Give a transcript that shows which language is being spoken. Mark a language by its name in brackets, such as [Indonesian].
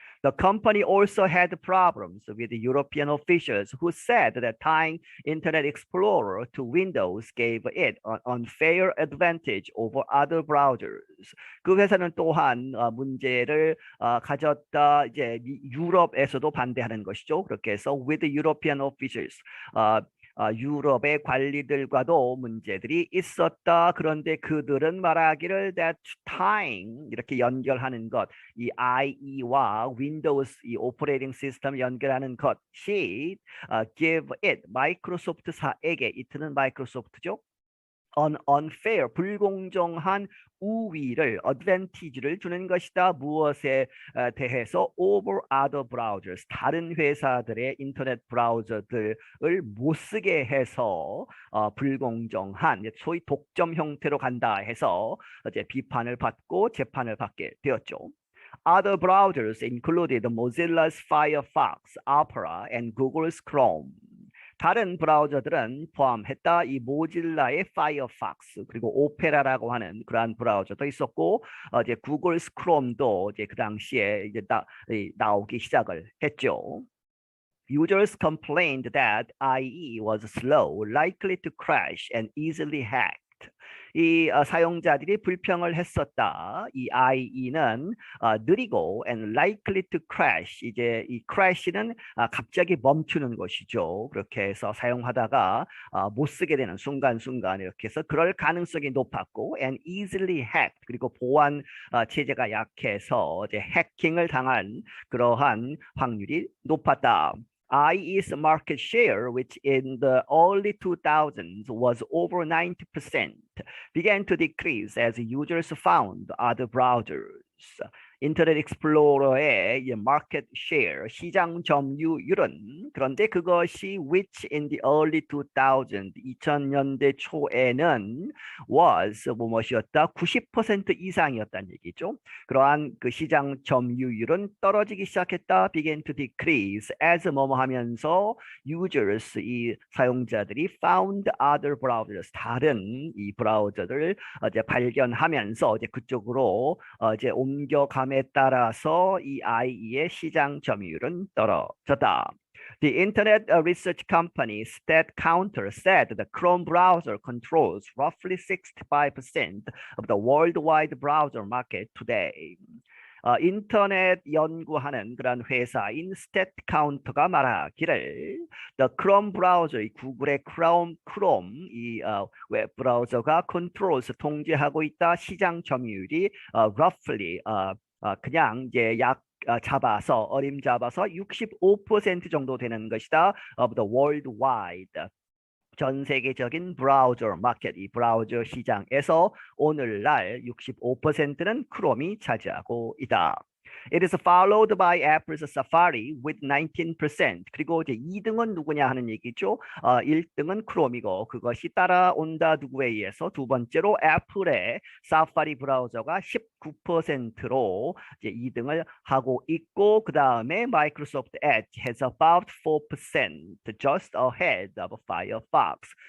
[English] The company also had problems with the European officials who said that tying Internet Explorer to Windows gave it an unfair advantage over other browsers. [Korean] 그 회사는 또한 문제를 가졌다. 이제 유럽에서도 반대하는 것이죠. 그렇게 해서 [English] with the European officials, [Korean] 유럽의 관리들과도 문제들이 있었다. 그런데 그들은 말하기를 [English] that tying [Korean] 이렇게 연결하는 것, 이 IE와 윈도우스 이 오퍼레이팅 시스템 연결하는 것이 [English] give it [Korean] 마이크로소프트사에게 이트는 마이크로소프트죠. unfair 불공정한 우위를 advantage를 주는 것이다. 무엇에 대해서 [English] over other browsers [Korean] 다른 회사들의 인터넷 브라우저들을 못 쓰게 해서 불공정한 소위 독점 형태로 간다 해서 이제 비판을 받고 재판을 받게 되었죠. [English] Other browsers included Mozilla's Firefox, Opera, and Google's Chrome. [Korean] 다른 브라우저들은 포함했다. 이 모질라의 파이어팍스 그리고 오페라라고 하는 그러한 브라우저도 있었고 이제 구글 스크롬도 이제 그 당시에 이제 나오기 시작을 했죠. [English] Users complained that IE was slow, likely to crash, and easily hacked. [Korean] 이 사용자들이 불평을 했었다. 이 IE는 느리고 [English] and likely to crash. [Korean] 이제 이 crash는 갑자기 멈추는 것이죠. 그렇게 해서 사용하다가 못 쓰게 되는 순간순간 이렇게 해서 그럴 가능성이 높았고 [English] and easily hacked. [Korean] 그리고 보안 체제가 약해서 이제 해킹을 당한 그러한 확률이 높았다. [English] IE's market share, which in the early 2000s was over 90%, began to decrease as users found other browsers. [Korean] 인터넷 익스플로러의 마켓 셰어 시장 점유율은 그런데 그것이 [English] which in the early 2000 [Korean] 2000년대 초에는 was 무엇이었다 90% 이상이었다는 얘기죠. 그러한 그 시장 점유율은 떨어지기 시작했다. [English] began to decrease as [Korean] 뭐뭐 하면서 users 이 사용자들이 [English] found other browsers [Korean] 다른 이 브라우저를 이제 발견하면서 이제 그쪽으로 이제 옮겨가 에 따라서 이 IE의 시장 점유율은 떨어졌다. [English] The Internet Research Company StatCounter said the Chrome browser controls roughly 65% of the worldwide browser market today. [Korean] 인터넷 연구하는 그런 회사인 StatCounter가 말하기를 [English] the Chrome [Korean] 브라우저, 이 구글의 Chrome 이 웹 브라우저가 controls 통제하고 있다. 시장 점유율이 roughly 그냥 이제 약 잡아서 어림잡아서 65% 정도 되는 것이다. [English] of the worldwide [Korean] 전 세계적인 브라우저 마켓 이 브라우저 시장에서 오늘날 65%는 크롬이 차지하고 있다. [English] It is followed by Apple's Safari with 19%. [Korean] 그리고 이제 2등은 누구냐 하는 얘기죠. 1등은 크롬이고 그것이 따라온다 누구에 의해서 두 번째로 애플의 사파리 브라우저가 19%로 이제 2등을 하고 있고 그 다음에 [English] Microsoft Edge has about 4%, just ahead of Firefox.